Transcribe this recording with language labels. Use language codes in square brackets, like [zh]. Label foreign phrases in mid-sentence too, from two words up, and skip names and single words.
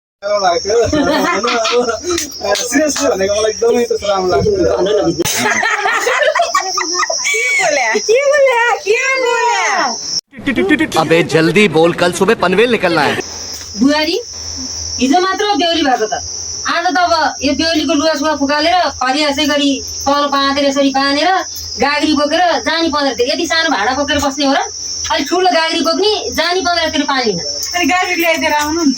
[ne] सिरियसली भनेको मलाई एकदमै त्यस्तो राम्रो लाग्छ। [hi] अबे जल्दी बोल, कल सुबह पनवेल निकलना है। [ne] बुहारी हिजो मात्र बेहुली भएको त आज त अब यो बेहुलीको लुगा सुगा फुकालेर खरी यसै गरी तल पाँदेर यसरी बाँधेर गाग्री बोकेर जानी 15 तिर। यति सानो भाडा बोकेर बस्ने हो र? अलिक ठुलो गाग्री बोक्ने जानी 15 तिर पानी लिन। अनि गाडी ल्याइदिएर आउनु नि त।